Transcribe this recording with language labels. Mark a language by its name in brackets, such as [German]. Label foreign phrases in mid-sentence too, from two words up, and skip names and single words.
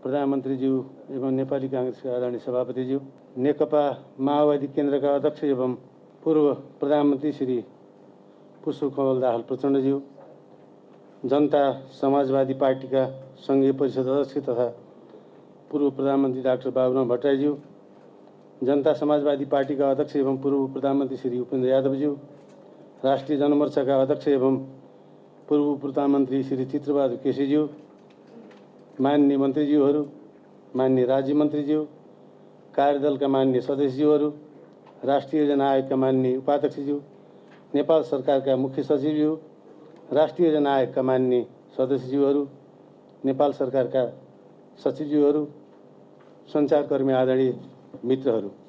[Nepali] प्रधानमन्त्रीज्यू एवं नेपाली कांग्रेसका आदरणीय सभापतिज्यू, नेकपा माओवादी केन्द्रका अध्यक्ष एवं पूर्व प्रधानमन्त्री श्री पुष्पकमल दाहाल प्रचण्डज्यू, जनता समाजवादी पार्टीका संघीय परिषद अध्यक्ष तथा पूर्व प्रधानमन्त्री डाक्टर बाबुराम भट्टराईज्यू, जनता समाजवादी पार्टीका अध्यक्ष एवं पूर्व प्रधानमन्त्री श्री उपेन्द्र यादवज्यू, राष्ट्रिय जनमोर्चाका अध्यक्ष एवं पूर्व प्रधानमन्त्री श्री चित्रबहादुर केसीज्यू, माननीय मन्त्रीज्यूहरू, माननीय राज्य मन्त्रीज्यू, कार्यदलका माननीय सदस्यज्यूहरू, राष्ट्रिय योजना आयोगका माननीय उपाध्यक्षज्यू, नेपाल सरकारका मुख्य सचिवज्यू, राष्ट्रिय योजना आयोगका माननीय सदस्यज्यूहरू, नेपाल सरकारका सचिवज्यूहरू, सञ्चारकर्मी आदरणीय मित्रहरू,